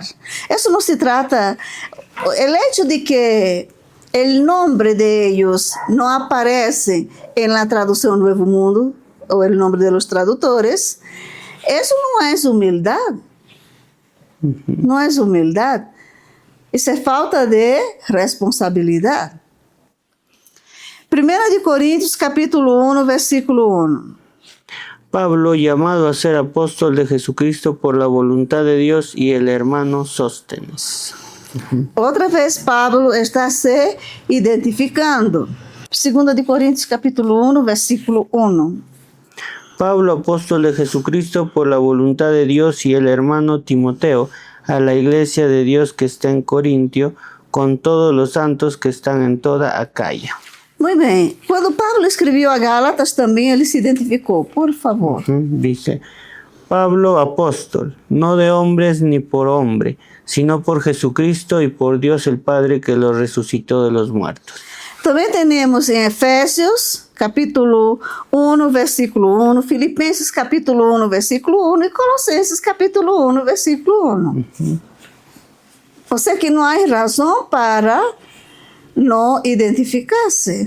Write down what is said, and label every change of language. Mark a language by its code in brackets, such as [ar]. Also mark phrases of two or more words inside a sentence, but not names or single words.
[es] Eso no se trata. El hecho de que el nombre de ellos no aparece en la traducción Nuevo Mundo o el nombre de los traductores, eso no es humildad. No es humildad. [pt] Isso é falta de responsabilidade. 1 Coríntios capítulo 1, versículo 1. [es] Pablo, llamado a ser apóstol de Jesucristo por la voluntad de Dios, y el hermano Sóstenes. [pt] Outra vez Pablo está se identificando. 2 Coríntios capítulo 1, versículo 1. [es] Pablo, apóstol de Jesucristo por la voluntad de Dios, y el hermano Timoteo, a la iglesia de Dios que está en Corintio, con todos los santos que están en toda Acaya. [pt] Muy bem. Quando Pablo escreveu a Gálatas, também ele se identificou. Por favor. [es] Dice, Pablo, apóstol, no de hombres ni por hombre, sino por Jesucristo y por Dios el Padre que lo resucitó de los muertos. [pt] Também temos em Efésios, capítulo 1, versículo 1, Filipenses, capítulo 1, versículo 1 e Colossenses, capítulo 1, versículo 1. Ou seja, que não há razão para não identificar-se.